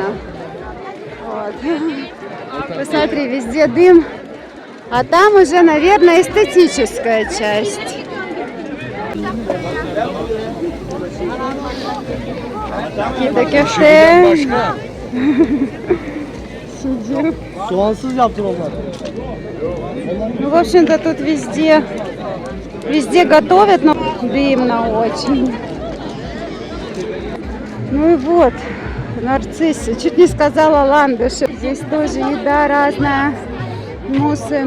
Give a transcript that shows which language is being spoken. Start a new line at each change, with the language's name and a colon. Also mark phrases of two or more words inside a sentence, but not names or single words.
Russian: Вот. Посмотри, везде дым. А там уже, наверное, эстетическая часть. Какие-то кафе. Сидим.
Turkish: Soğansız yaptın onlar.
Russian: Ну, в общем-то, тут везде готовят, но дымно очень. Ну и вот, нарциссы. Чуть не сказала ландыши. Здесь тоже еда разная, мусы.